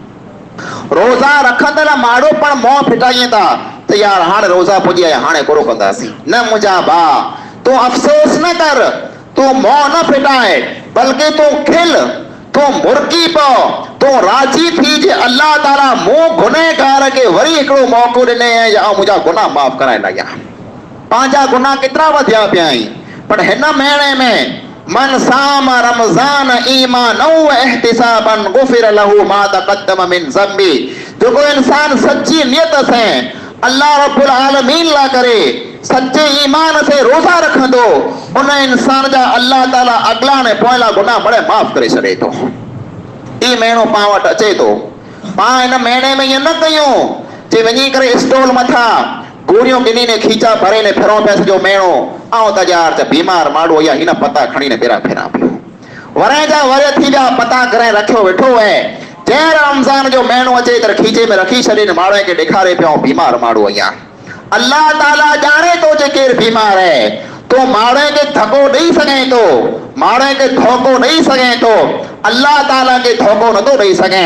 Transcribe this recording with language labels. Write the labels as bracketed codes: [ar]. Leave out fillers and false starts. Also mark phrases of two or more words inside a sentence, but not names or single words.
[sd] रोज़ा रखंदड़ माण्हू पण मुंहुं फिटाइनि था त यार हाणे रोज़ा पुॼी आया हाणे पूरो कंदासीं न मुंहिंजा भाउ तू अफ़सोस न कर तू मुंहुं न फिटाए बल्कि तू खिल तू मुर्की पओ तू राज़ी थी जे अल्लाह ताला मूं गुनहगार खे वरी हिकिड़ो मौक़ो ॾिने ऐं मुंहिंजा गुनाह माफ़ कराए लॻिया। पंहिंजा गुनाह केतिरा वधिया पिया आहिनि पर हिन महीने में [ar] من صام رمضان إيمانا واحتسابا غفر له ما تقدم من ذنبه [sd] जेको इंसान सच्ची नियत से अल्लाह रब्बुल आलमीन ला करे सच्चे ईमान से रोज़ा रखंदो उन इंसान जा अल्लाह ताला अगला ने पोइला गुनाह बड़े माफ़ करे छॾे थो। ई महीनो पाण वटि अचे थो पाण हिन महीने में ईअं न कयूं जे वञी करे स्टॉल मथां गोरियूं गिनी ने खीचा भरे ने फिरो पिया सॼो महीनो ऐं त यार त बीमार माण्हू या हिन पता खणी ने ॿेरा फिरां पियो वरे जा वरे थी विया पता करे रखियो वेठो आहे जंहिं रमज़ान जो महीनो अचे त खीचे में रखी छॾे माण्हू खे ॾेखारे पियो बीमार माण्हू अञा अल्लाह ताला ॼाणे थो जे केरु बीमार आहे तो माण्हू खे धको ॾेई सघे थो माण्हू खे धोखो ॾेई सघे थो अल्लाह ताला खे धोखो नथो ॾेई सघे।